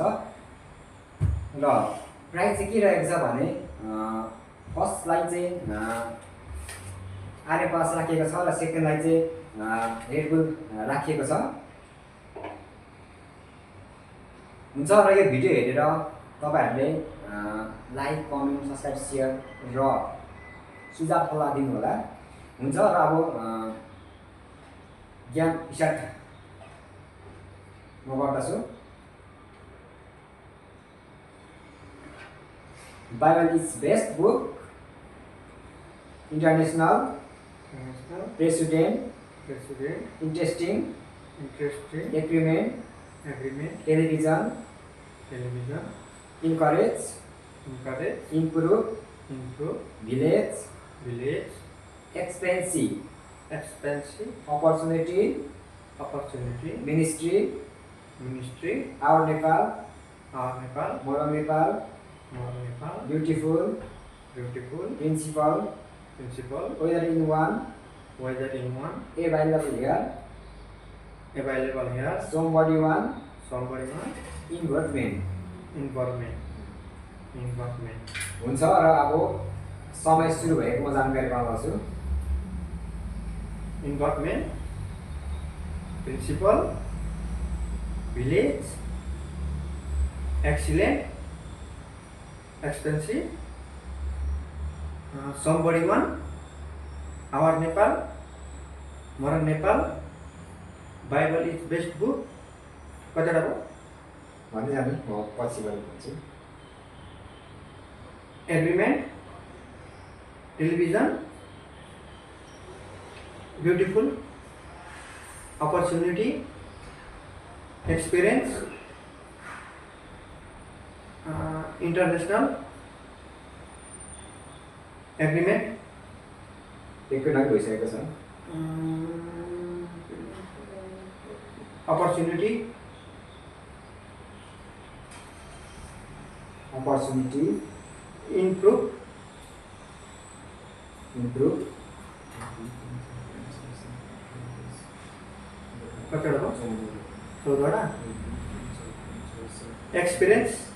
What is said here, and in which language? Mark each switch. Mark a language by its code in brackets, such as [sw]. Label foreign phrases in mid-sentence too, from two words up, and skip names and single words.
[ne] र प्राइज चाहिँ के रहेको छ भने फर्स्टलाई चाहिँ आर्य पास राखिएको छ र सेकेन्डलाई चाहिँ रेड बुल राखिएको छ हुन्छ। र यो भिडियो हेरेर तपाईहरुले [en] like, comment, subscribe, share [ne] र सुझाव सल्लाह दिनु होला हुन्छ। र अब [en] game start [ne] म गर्दछु। [en] Bible is best book, international president, interesting, agreement, television, encourage, improve, village, expensive, opportunity, ministry, our Nepal, more Nepal, beautiful, principal, whether in one, available here, somebody one, involvement हुन्छ। [ne] र अब समय सुरु भएको म जानकारी गराउँछु। [en] involvement, principal, village, excellent, expensive, somebody one, our Nepal, Moran Nepal, Bible is best book, [ne] कतिवटा भयो भन्दै जानु, म पछि गएर भन्छु। [en] agreement, television, beautiful, opportunity, experience, international, agreement, [ne] एकको लागि भइसकेको छ। [en] opportunity, improve, [ne] कतिवटा भयो 14वटा, [en] experience,